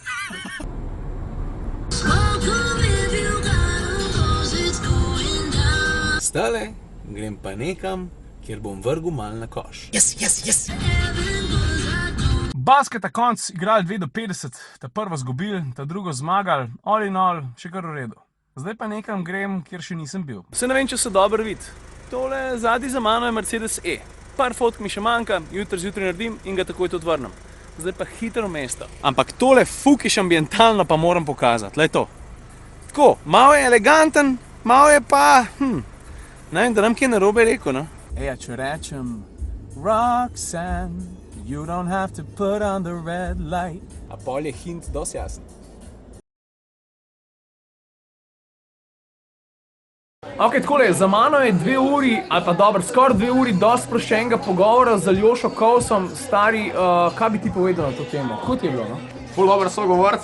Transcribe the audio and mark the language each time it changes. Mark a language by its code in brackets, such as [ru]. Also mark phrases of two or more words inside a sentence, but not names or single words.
[sl] Stale, grem pa nekam, kjer bom vrgel mal na koš. Yes! Basketa konc, igrali 2-50, ta prvo zgubili, ta drugo zmagali, [en] all in all, [sl] še kar v redu. Zdaj pa nekam grem, kjer še nisem bil. Vse ne vem, če se dobro vidi. Tole zadnji za mano je Mercedes E. Par fotk mi še manjka, jutri zjutraj naredim in ga takoj tudi vrnem. Zdaj pa hitro v mesto. Ampak tole fukiš ambientalno pa moram pokazati, le to. Tako, malo je eleganten, malo je pa, ne vem, da nam kje narobe rekel, no? Eja, če rečem, [en] Roxanne, you don't have to put on the red light. [sl] A pol je hint dosti jasen. Ok, takole, za mano je 2 uri, ali pa dobro, skoraj 2 uri dosti sproščenega pogovora z Aljošo Kovsom. Stari, kaj bi ti povedal na to temo? Kako ti je bilo, no? Ful dober sogovorc,